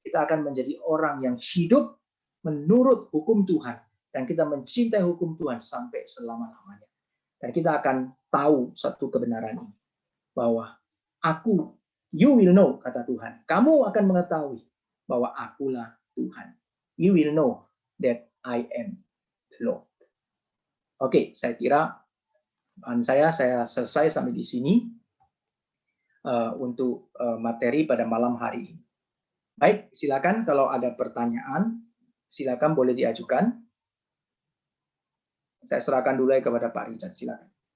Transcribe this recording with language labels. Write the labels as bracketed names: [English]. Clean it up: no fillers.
[Indonesian] Kita akan menjadi orang yang hidup menurut hukum Tuhan, dan kita mencintai hukum Tuhan sampai selama-lamanya. Dan kita akan tahu satu kebenaran ini, bahwa [English] you will know, [Indonesian] kata Tuhan, kamu akan mengetahui bahwa akulah Tuhan. [English] You will know that I am the Lord. [Indonesian] Oke, saya kira saya selesai sampai di sini untuk materi pada malam hari ini. Baik, silakan kalau ada pertanyaan, silakan boleh diajukan. Saya serahkan dulu kepada Pak Richard, silakan.